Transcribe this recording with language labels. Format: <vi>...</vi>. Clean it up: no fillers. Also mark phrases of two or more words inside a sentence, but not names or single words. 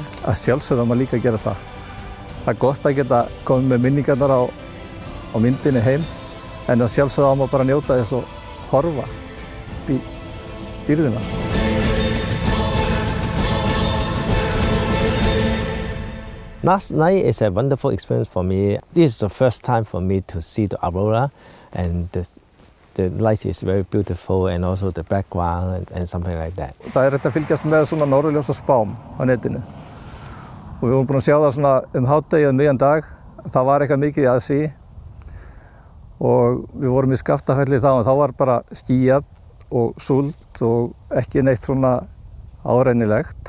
<is>Að sjálfsögðu á maður líka að gera það. Það er gott að geta komið með minningarnar á myndinni heim, en að sjálfsögðu á maður bara að njóta þess og horfa í dýrðina.</is> <en>Last night is a wonderful experience for me. This is the first time for me to see the aurora, and the light is very beautiful, and also the background and something like that.</en> <is>Það er hægt að fylgjast með svona norðurljósa spám á netinu. Og við vorum búin að sjá það svona hádegi miðjan dag. Það var eitthvað mikið í aðsí. Og við vorum í Skaftafelli þá, og þá var bara skýjað og súld og ekki neitt svona árennilegt.</is>